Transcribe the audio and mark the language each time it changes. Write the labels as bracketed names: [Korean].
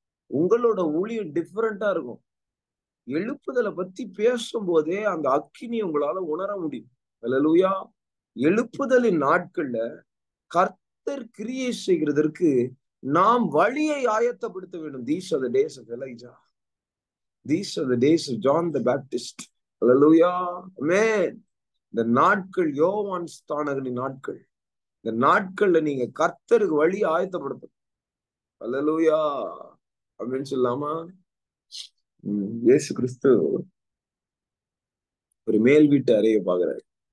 [Tamil] உங்களோட ஊழியம் டிஃபரெண்டா இருக்கும். எழுப்புதலை பத்தி பேசும்போதே அந்த அக்கினி உங்களால உணர முடியும். அல்லேலூயா. எழுப்புதலின் நாட்கள்ல கர்த்தர் கிரியை செய்கிறதற்கு நாம் வழியை ஆயத்தப்படுத்த வேண்டும். [English] These are the days of Elijah. These are the days of John the Baptist. Hallelujah. Amen. [Tamil] இந்த நாட்கள் யோவான் ஸ்தானகனின் நாட்கள். இந்த நாட்கள்ல நீங்க கர்த்தருக்கு வழி ஆயத்தப்படுத்தணும். அல்லேலூயா அப்படின்னு சொல்லாமா? இயேசு கிறிஸ்து ஒரு மேல் வீட்டு அறையை பாக்குறாரு.